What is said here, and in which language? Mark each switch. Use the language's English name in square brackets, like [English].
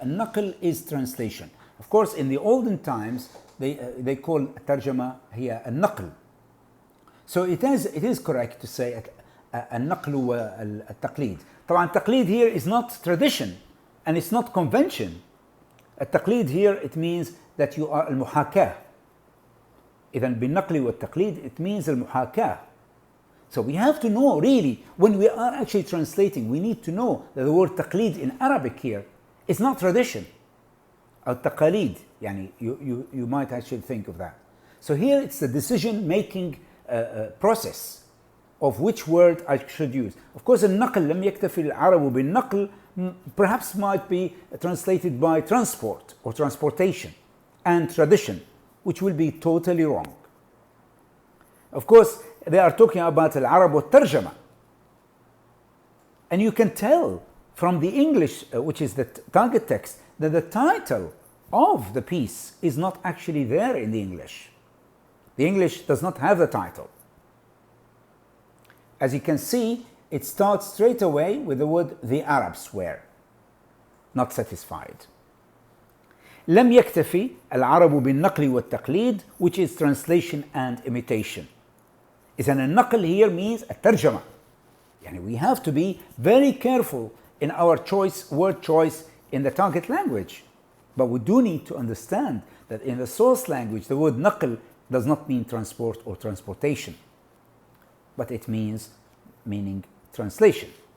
[English] Al-naql is translation. Of course, in the olden times, they call ترجمة هي al-naql. So it is correct to say al-naql wal-taqlid. [Arabic] طبعا التقليد [English] here is not tradition and it's not convention. [Arabic] التقليد [English] here, it means that you are [Arabic] المحاكاة. إذن بالنقل والتقليد, [English] it means [Arabic] المحاكاة. [English] So we have to know really, when we are actually translating, we need to know that the word تقليد in Arabic here is not tradition. [Arabic] أو تقاليد, يعني [English] you might actually think of that. So here it's the decision making process of which word I should use. Of course, [Arabic] النقل لم يكتفي العرب بالنقل [English] perhaps might be translated by transport or transportation and tradition, which will be totally wrong. Of course, they are talking about [Arabic] العرب والترجمة, [English] and you can tell from the English, which is the target text, that the title of the piece is not actually there in the English. The English does not have the title. As you can see, it starts straight away with the word the Arabs were not satisfied. [Arabic] لم يكتفي العرب بالنقل والتقليد, [English] which is translation and imitation. [Arabic] إذن النقل here means الترجمة. يعني [English] we have to be very careful in our word choice in the target language. But we do need to understand that in the source language, the word naql does not mean transport or transportation, but it meaning translation.